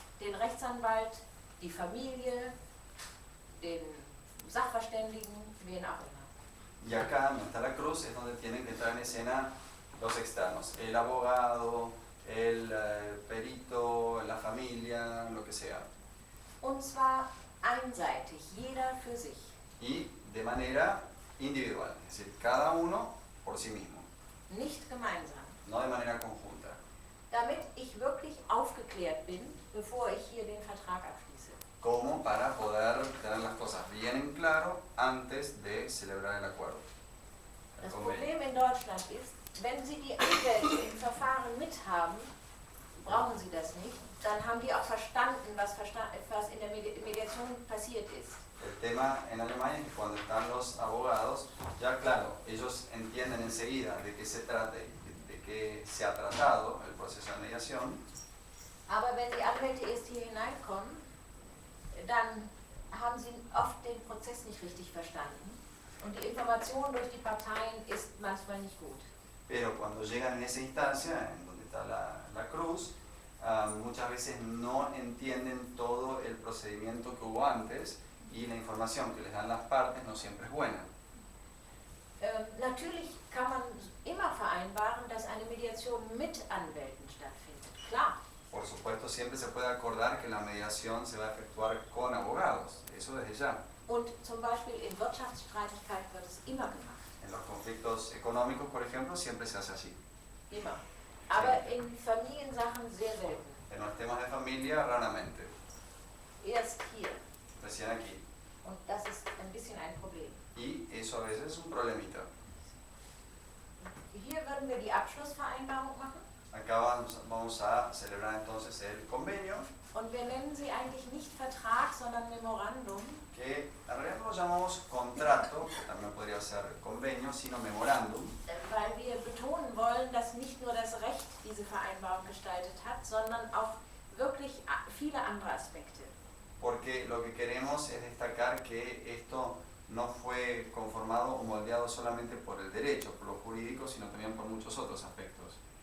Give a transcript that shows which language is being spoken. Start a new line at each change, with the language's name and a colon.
German: Den Rechtsanwalt, die Familie, den Sachverständigen, wen auch immer.
Spanish: Y acá, en Nuestra Cruz, es donde tienen que entrar en escena los externos, el abogado, el perito, la familia, lo que sea.
German: Und zwar einseitig, jeder für sich.
Spanish: Y de manera individual, es decir, cada uno por sí mismo,
German: Nicht gemeinsam.
Spanish: no de manera conjunta.
German: Damit ich wirklich aufgeklärt bin, bevor ich hier den Vertrag abschließe.
Spanish: Como para poder tener las cosas bien en claro antes de celebrar el acuerdo.
German: Das Problem in Deutschland ist, wenn Sie die Anwälte im Verfahren mithaben, brauchen Sie das nicht. Dann haben die auch verstanden, was in der Mediation passiert ist.
Spanish: El tema en Alemania es que cuando están los abogados, ya claro, ellos entienden enseguida de qué se trata, de qué se ha tratado el proceso de mediación.
German: Aber wenn die Anwälte erst hier hineinkommen, dann haben sie oft den Prozess nicht richtig verstanden. Und die Information durch die Parteien ist manchmal nicht gut.
Spanish: Pero cuando llegan en esa instancia, en donde está la cruz, muchas veces no entienden todo el procedimiento que hubo antes y la información que les dan las partes no siempre es buena.
German: Natürlich kann man immer vereinbaren, dass eine Mediation mit Anwälten stattfindet. Klar.
Spanish: Por supuesto, siempre se puede acordar que la mediación se va a efectuar con abogados, eso desde ya.
German: Und zum Beispiel in Wirtschaftsstreitigkeiten wird es immer gemacht.
Spanish: En los conflictos económicos, por ejemplo, siempre se hace así.
German: Immer. Aber in Familiensachen sehr selten.
Spanish: En los temas de familia, raramente.
German: Erst hier.
Spanish: Recién aquí.
German: Und das ist ein bisschen ein Problem.
Spanish: Y eso a veces es un problemita.
German: Hier würden wir die Abschlussvereinbarung machen.
Spanish: Acá vamos a celebrar entonces el convenio.
German: Und wir nennen sie eigentlich nicht Vertrag, sondern Memorandum.
Spanish: Que en realidad no lo llamamos contrato, que también podría ser convenio, sino memorándum.
German: Weil wir betonen wollen, dass nicht nur das Recht diese Vereinbarung gestaltet hat, sondern auch wirklich viele andere Aspekte.
Spanish: Porque lo que queremos es destacar que esto no fue conformado o moldeado solamente por el derecho, por lo jurídico, sino también por muchos otros aspectos.